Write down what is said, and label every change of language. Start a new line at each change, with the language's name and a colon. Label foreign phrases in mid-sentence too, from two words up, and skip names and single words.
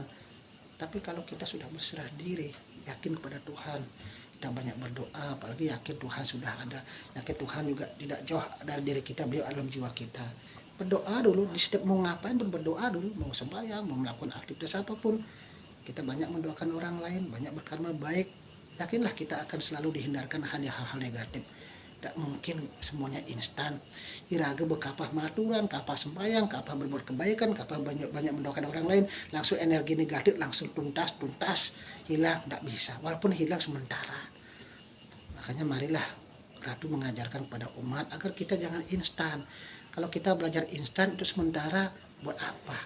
Indonesian: Tapi kalau kita sudah berserah diri, yakin kepada Tuhan, kita banyak berdoa, apalagi yakin Tuhan sudah ada, yakin Tuhan juga tidak jauh dari diri kita, beliau dalam jiwa kita. Berdoa dulu, di setiap mau ngapain pun berdoa dulu, mau sembahyang, mau melakukan aktivitas apapun, kita banyak mendoakan orang lain, banyak berkarma baik. Yakinlah kita akan selalu dihindarkan hanya hal-hal negatif. Tidak mungkin semuanya instan.
Balinese: Iraga bekapah maturan,
Indonesian: kapah sembahyang, kapah berbuat kebaikan, kapah banyak mendoakan orang lain, langsung energi negatif langsung tuntas hilang. Tidak bisa, walaupun hilang sementara. Makanya marilah Ratu mengajarkan kepada umat agar kita jangan instan. Kalau kita belajar instan itu sementara, buat apa?